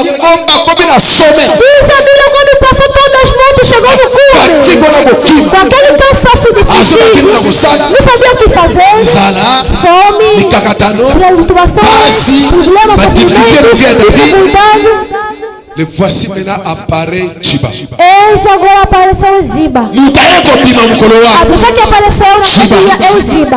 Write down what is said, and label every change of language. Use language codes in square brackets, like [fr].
[pt] Diz a Bíblia quando passou todas as montes, chegou no cume. Com aquele cansaço de fugir, não sabia o que fazer. Fome, preocupação, problemas, sofrimento, dificuldade. [fr] Le voici maintenant apparaît Chiba. [pt] Eis agora apareceu Ziba. A pessoa que apareceu na família é o Ziba.